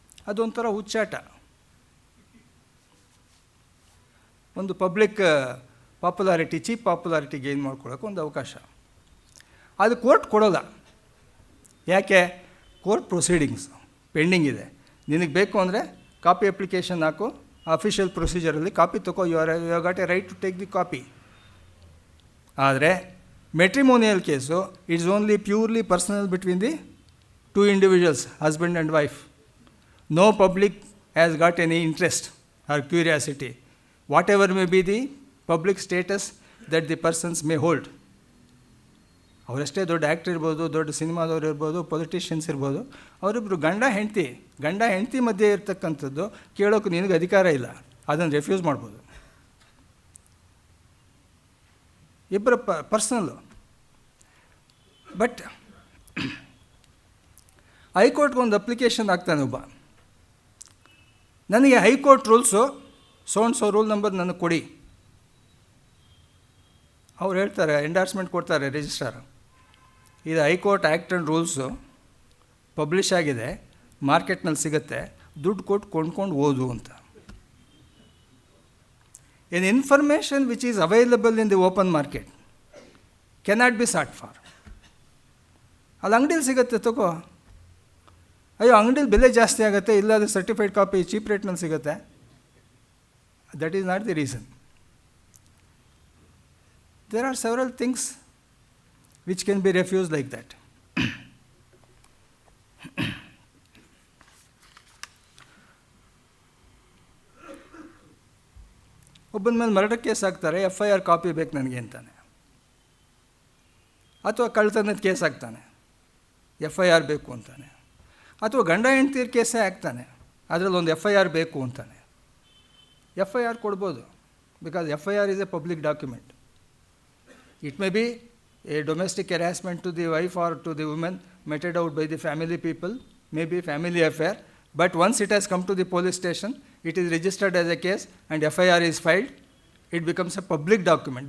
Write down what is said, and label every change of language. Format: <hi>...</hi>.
<kn>ಅದೊಂಥರ ಹುಚ್ಚಾಟ, ಒಂದು public popularity, cheap popularity gain ಮಾಡ್ಕೊಳ್ಳೋಕೆ ಒಂದು ಅವಕಾಶ. ಅದು ಕೋರ್ಟ್ ಕೊಡೋಲ್ಲ. ಯಾಕೆ? ಕೋರ್ಟ್ ಪ್ರೊಸೀಡಿಂಗ್ಸ್ ಪೆಂಡಿಂಗ್ ಇದೆ, ನಿನಗೆ ಬೇಕು ಅಂದರೆ ಕಾಪಿ ಅಪ್ಲಿಕೇಶನ್ ಹಾಕು, ಅಫಿಷಿಯಲ್ ಪ್ರೊಸೀಜರಲ್ಲಿ ಕಾಪಿ ತಗೋ,</kn> <en>You got a right to take the copy.</en> <kn>ಆದರೆ</kn> <en>Matrimonial case it's only purely personal between the two individuals, husband and wife. No public has got any interest or curiosity, whatever may be the public status that the persons may hold.</en> <kn>ಅವರಷ್ಟೇ ದೊಡ್ಡ actor ಇರ್ಬೋದು, ದೊಡ್ಡ ಸಿನಿಮಾದವ್ರು ಇರ್ಬೋದು, politicians ಇರ್ಬೋದು, ಅವರಿಬ್ಬರು ಗಂಡ ಹೆಂಡತಿ ಮಧ್ಯೆ ಇರ್ತಕ್ಕಂಥದ್ದು ಕೇಳೋಕೆ ನಿನಗೆ ಅಧಿಕಾರ ಇಲ್ಲ, ಅದನ್ನು ರೆಫ್ಯೂಸ್ ಮಾಡ್ಬೋದು. ಇಬ್ಬರ ಪರ್ಸನಲ್ಲು. ಬಟ್ ಹೈಕೋರ್ಟ್ಗೆ ಒಂದು ಅಪ್ಲಿಕೇಶನ್ ಹಾಕ್ತಾನೆ ಒಬ್ಬ, ನನಗೆ high court rules so rule number ನನಗೆ ಕೊಡಿ. ಅವ್ರು ಹೇಳ್ತಾರೆ, ಎಂಡಾರ್ಸ್ಮೆಂಟ್ ಕೊಡ್ತಾರೆ ರಿಜಿಸ್ಟ್ರಾರ್, ಇದು high court act and rules publish ಆಗಿದೆ, ಮಾರ್ಕೆಟ್ನಲ್ಲಿ ಸಿಗುತ್ತೆ, ದುಡ್ಡು ಕೊಟ್ಟು ಕೊಂಡ್ಕೊಂಡು ಓದು ಅಂತ.</kn> <en>An information which is available in the open market cannot be sought for.</en> <kn>ಅಲ್ಲಿ ಅಂಗಡೀಲಿ ಸಿಗುತ್ತೆ ತಗೋ. ಅಯ್ಯೋ ಅಂಗಡೀಲಿ ಬೆಲೆ ಜಾಸ್ತಿ ಆಗುತ್ತೆ, ಇಲ್ಲಾದರೆ ಸರ್ಟಿಫೈಡ್ ಕಾಪಿ ಚೀಪ್ ರೇಟ್ನಲ್ಲಿ ಸಿಗುತ್ತೆ.</kn> <en>That is not the reason. There are several things which can be refused like that.</en> <kn>ಒಬ್ಬನ ಮೇಲೆ ಮರ್ಡರ್ ಕೇಸ್ ಹಾಕ್ತಾರೆ, FIR ಕಾಪಿ ಬೇಕು ನನಗೆ ಅಂತಾನೆ. ಅಥವಾ ಕಳ್ತನದ ಕೇಸ್ ಹಾಕ್ತಾನೆ, FIR ಬೇಕು ಅಂತಾನೆ. ಅಥವಾ ಗಂಡ ಹೆಂಡ್ತಿರ ಕೇಸೇ ಹಾಕ್ತಾನೆ, ಅದರಲ್ಲಿ ಒಂದು FIR ಬೇಕು ಅಂತಾನೆ.</kn> <en>FIR</en> <kn>ಕೊಡ್ಬೋದು,</kn> <en>Because FIR is a public document. It may be a domestic harassment to the wife or to the woman meted out by the family people, may be family affair, but once it has come to the police station, it is registered as a case and FIR is filed, it becomes a public document.</en>